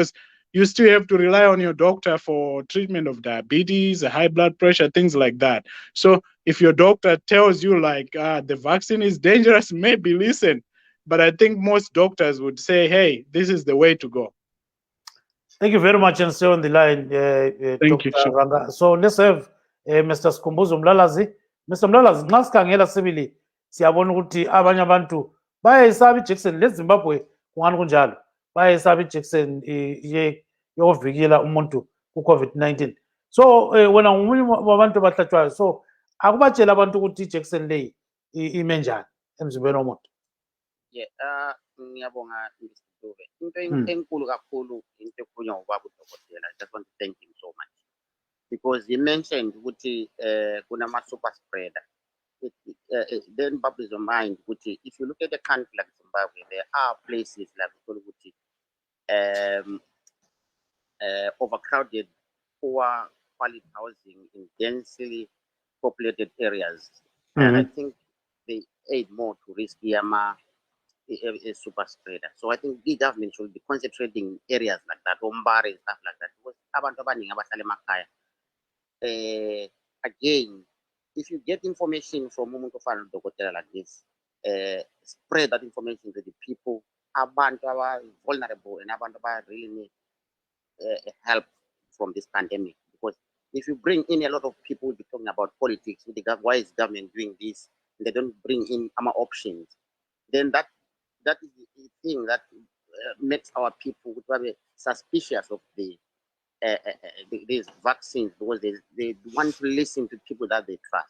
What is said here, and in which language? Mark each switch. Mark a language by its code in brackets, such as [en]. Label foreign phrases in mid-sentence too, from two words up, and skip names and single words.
[en] Because you still have to rely on your doctor for treatment of diabetes, high blood pressure, things like that. So if your doctor tells you like the vaccine is dangerous, maybe listen. But I think most doctors would say, hey, this is the way to go. Thank you very much, and stay on the line, Thank you. Dr. Ranga. So let's have Mr. Skumbuzo Mlalazi. Mr. [nd] Mlalazi, nxa sikhangela sibili siyabona ukuthi abanye abantu bayayisaba ijekiseni leZimbabwe kungani kunjalo. Bayayisaba ijekiseni yokuvikela umuntu ku-COVID-19. So wena ngomunye wabantu abahlatshwayo, so akubatshela abantu ukuthi ijekiseni leyi ime njani emzimbeni womuntu. Yeah, ngiyabonga Mr. Dube. Into enkulu kakhulu into ekhulunywa ngobaba udokotela. [en] I just want to thank him so much because he mentioned [nd] ukuthi kunama [en] super spreader. Then bubbles your mind ukuthi if you look at a country like Zimbabwe, there are places like ukuthi overcrowded, poor quality housing in densely populated areas, and I think they aid more to risk a super spreader. So I think the government should be concentrating in areas like that, Ombari and stuff like that. [nd] Because abantu abaningi abahlala emakhaya. [en] Again, if you get information from [nd] umuntu ofana udokotela [en] like this, spread that information to the people. [nd] Abantu aba vulnerable and abantu aba [en] really need help from this pandemic. Because if you bring in a lot of people will be talking about politics, why is government doing this? And they don't bring in our options. Then that is the thing that makes our people suspicious of these vaccines because they want to listen to people that they trust.